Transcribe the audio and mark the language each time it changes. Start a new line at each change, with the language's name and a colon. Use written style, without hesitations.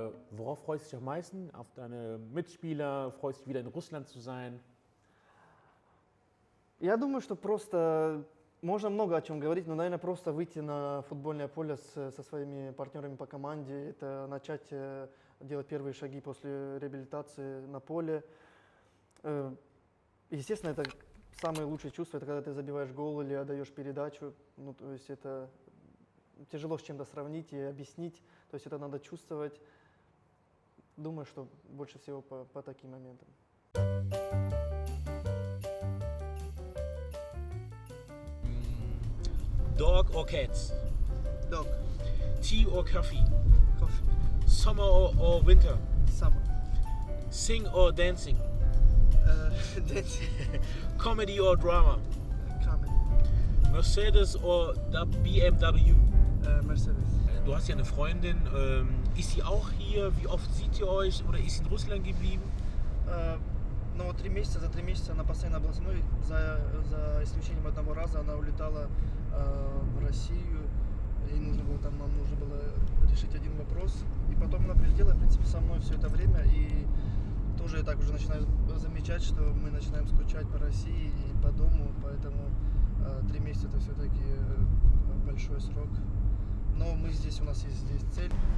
German: Worauf freust du dich am meisten? Auf deine Mitspieler? Freust du dich wieder in Russland zu sein?
Russian: Я думаю, что просто можно много о чем говорить, но, наверное, просто выйти на футбольное поле со своими партнерами по команде, это начать делать первые шаги после реабилитации на поле. Естественно, это самые лучшие чувства, это когда ты забиваешь гол или отдаешь передачу. Ну, то есть это тяжело с чем-то сравнить и объяснить. То есть это надо чувствовать. Думаю, что больше всего по таким моментам.
English: Dog or cats? Dog, Tea or coffee? coffee, Summer or winter? summer, Sing or dancing? dancing, Comedy or drama? comedy, Mercedes or BMW? Mercedes.
German: Du hast ja eine Freundin, ist sie auch hier? Wie oft seht ihr euch? Oder ist sie in Russland geblieben?
Russian: Но вот 3 месяца, за 3 месяца она постоянно была со мной, за исключением одного раза она улетала в Россию, ей нужно было там, нам нужно было решить один вопрос, и потом она прилетела, в принципе, со мной все это время, и тоже я так уже начинаю замечать, что мы начинаем скучать по России и по дому, поэтому 3 месяца это все-таки большой срок, но мы здесь, у нас есть здесь цель.